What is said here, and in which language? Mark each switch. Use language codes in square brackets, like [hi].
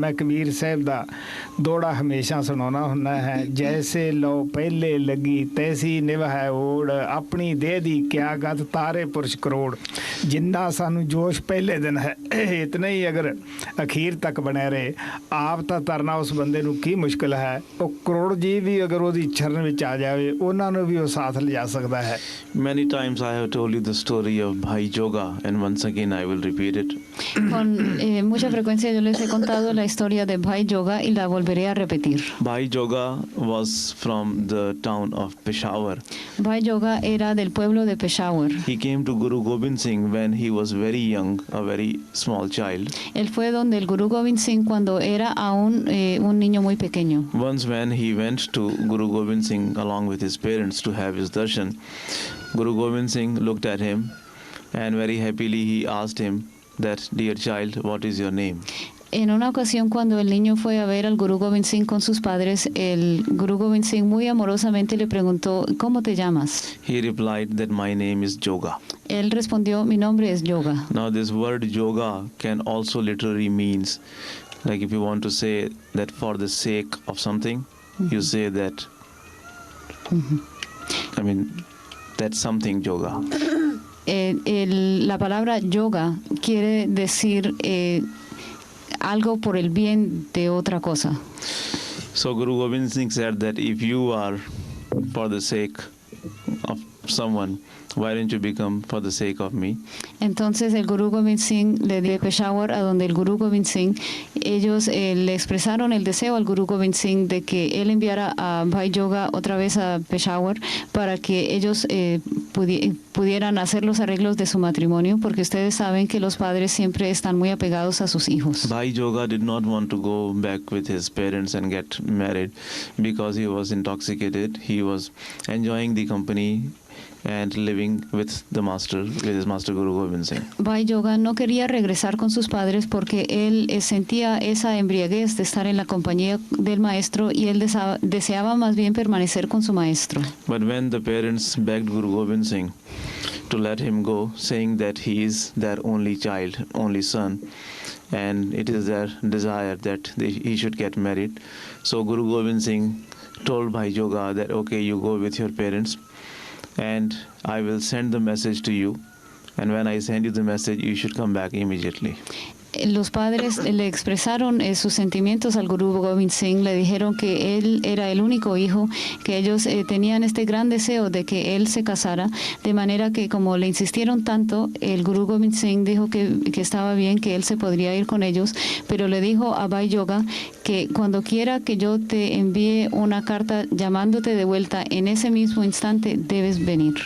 [pa] ਮੈਂ ਕਬੀਰ ਸਾਹਿਬ ਦਾ ਦੋੜਾ ਹਮੇਸ਼ਾ ਸੁਣਾਉਣਾ ਹੁੰਦਾ ਹੈ, ਜੈਸੇ ਲੋ ਪਹਿਲੇ ਲੱਗੀ ਤੈਸੀ ਨਿਭਾਏ ਓੜ, ਆਪਣੀ ਦੇਹ ਦੀ ਕਿਆ ਗਤ ਤਾਰੇ ਪੁਰਸ਼ ਕਰੋੜ। ਜਿੰਨਾ ਸਾਨੂੰ ਜੋਸ਼ ਪਹਿਲੇ ਦਿਨ ਹੈ ਇਤਨਾ ਹੀ ਅਗਰ ਅਖੀਰ ਤੱਕ ਬਣਿਆ ਰਹੇ, ਆਪ ਤਾਂ ਤਰਨਾ ਉਸ ਬੰਦੇ ਨੂੰ ਕੀ ਮੁਸ਼ਕਿਲ ਹੈ। ਉਹ ਕਰੋੜ ਜੀ ਵੀ ਅਗਰ ਉਹਦੀ ਚਰਨ ਵਿੱਚ ਆ ਜਾਵੇ ਉਹਨਾਂ ਨੂੰ ਵੀ ਉਹ ਸਾਥ ਲਿਜਾ ਸਕਦਾ ਹੈ। [en] Many times I have told you the story of Bhai Joga, and once again I will repeat it. [es] Con mucha frecuencia yo les he contado la historia de Bhai Joga y la volveré a repetir. [en] Bhai Joga was from the town of Peshawar. [es] Bhai Yoga era del pueblo de Peshawar. [en] He came to Guru Gobind Singh when he was very young, a very small child. [es] Él fue donde el Guru Gobind Singh cuando era aún un niño muy pequeño. [en] Once when he went to Guru Gobind Singh along with his parents to have his darshan, Guru Gobind Singh looked at him and very happily he asked him that, "Dear child, what is your name?" [es] En una ocasión cuando el niño fue a ver al Guru Gobind Singh con sus padres, el Guru Gobind Singh muy amorosamente le preguntó, ¿cómo te llamas? [en] He replied that my name is Yoga. [es] Él respondió, mi nombre es Yoga. [en] Now this word yoga can also literally means, like if you want to say that for the sake of something, you say that, I mean, that's something yoga. [es] La palabra yoga quiere decir algo por el bien de otra cosa. [en] So Guru Gobind Singh said that if you are for the sake of someone, why don't you become for the sake of me? [es] Entonces el Guru Gobind Singh le dio a Peshawar, a donde el Guru Gobind Singh, ellos le expresaron el deseo al Guru Gobind Singh de que él enviara a Bhai Yoga otra vez a Peshawar para que ellos pudieran hacer los arreglos de su matrimonio, porque ustedes saben que los padres siempre están muy apegados a sus hijos. [en] Bhai Yoga did not want to go back with his parents and get married because he was intoxicated. He was enjoying the company and living with the master, with his master Guru Gobind Singh. [es] Bhai Yoga no quería regresar con sus padres porque él sentía esa embriaguez de estar en la compañía del maestro y él deseaba más bien permanecer con su maestro. [en] But when the parents begged Guru Gobind Singh to let him go, saying that he is their only child, only son, and it is their desire that he should get married, so Guru Gobind Singh told Bhai Yoga that, okay, you go with your parents, and I will send the message to you, and when I send you the message, you should come back immediately. [es] Los padres le expresaron sus sentimientos al Guru Gobind Singh, le dijeron que él era el único hijo, que ellos tenían este gran deseo de que él se casara, de manera que como le insistieron tanto, el Guru Gobind Singh dijo que estaba bien, que él se podría ir con ellos, pero le dijo a Bhai Yoga que cuando quiera que yo te envíe una carta llamándote de vuelta, en ese mismo instante debes venir.